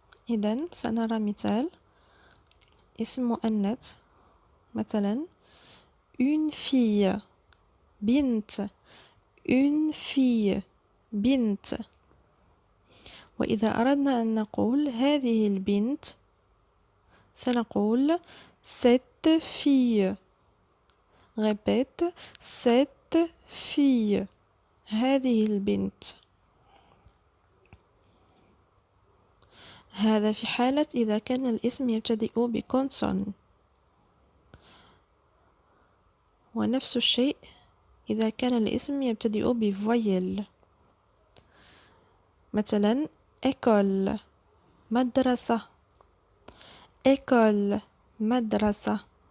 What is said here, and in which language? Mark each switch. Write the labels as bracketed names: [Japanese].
[Arabic] إذن سنرى مثال اسم مؤنث مثلا une fille بنت une fille بنت. وإذا أردنا أن نقول هذه البنت سنقول cette fille. [French] répète cette fille هذه البنت. [Arabic] هذا في حالة إذا كان الاسم يبتدئ بكونسون، ونفس الشيء إذا كان الاسم يبتدئ بفويل. مثلا école مدرسة، école مدرسة.